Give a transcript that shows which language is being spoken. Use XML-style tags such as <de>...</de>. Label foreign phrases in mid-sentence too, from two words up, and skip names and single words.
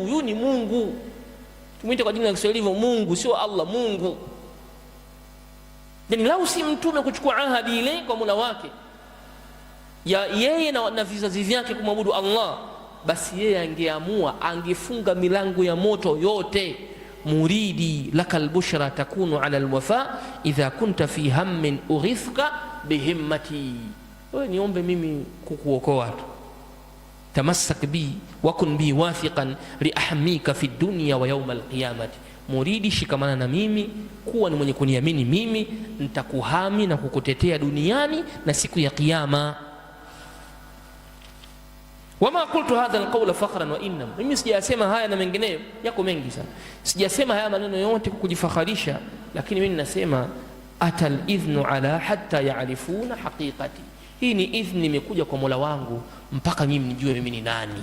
<sw>Huyu ni Mungu, tumwite kwa jina la Kiswahili Mungu, sio Allah, Mungu. Yani lau si mtume kuchukua ahadi ile kwa Mola wake ya yeye na vizazi vyake kumwabudu Allah, basi yeye angeamua angefunga milango ya moto yote.</sw> <ar>مريدي لك البشرى تكون على الوفا إذا كنت في هم أغثك بهمتي,</ar> <sw>wewe niombe mimi kukuokoa tu.</sw> <ar>تمسك بي وكن بي واثقا لأحميك في الدنيا ويوم القيامة,</ar> <sw>muridi shikamana na mimi, kuwa ni mwenye kuniamini mimi, nitakuhami na kukutetea duniani na siku ya kiyama.</sw> <ar>وما قلت هذا القول فخرا وإنما,</ar> <sw>mimi sijasema haya na mengineyo yako mengi sana, sijasema haya maneno yote kukujifakharisha, lakini mimi ninasema</sw> <ar>أتى الإذن على حتى يعرفون حقيقتي,</ar> <sw>hii ni idhni imekuja kwa Mola wangu mpaka mimi nijue mimi ni nani.</sw>